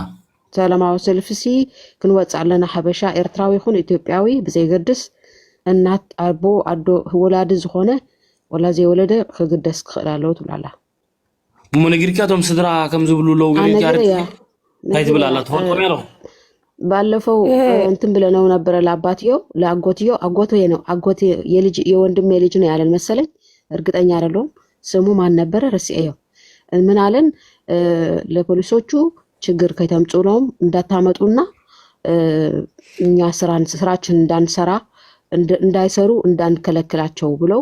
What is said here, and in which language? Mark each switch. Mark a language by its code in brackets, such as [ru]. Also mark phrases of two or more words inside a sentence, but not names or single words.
[ti] ሰላማዊ ሰልፊ ሲ ክንወፅእ ኣለና ሓበሻ ኤርትራዊ ይኹን ኢትዮጵያዊ ብዘይገድስ እናት ኣቦ ኣዶ ወላዲ ዝኾነ ወላ ዘይወለደ ክግደስ ክኽእል ኣለዎ ትብላላ እሞ ነጊርካቶም ስድራ ከም ዝብሉ ለው ገሪያ እንታይ ትብላላ ትፈልጦም ያለኹ [am] ባለፈው እንትን ብለነው ነበረ ለአባትዮ ለአጎትዮ አጎትዮ ነው አጎት የልጅ የወንድም የልጅ ነው ያለን መሰለኝ እርግጠኛ አይደለሁም ስሙ ማን ነበረ ረሲአዮ ምን አለን ለፖሊሶቹ ችግር ከተምጹሎም እንዳታመጡና እኛ ስራችን እንዳንሰራ እንዳይሰሩ እንዳንከለክላቸው ብለው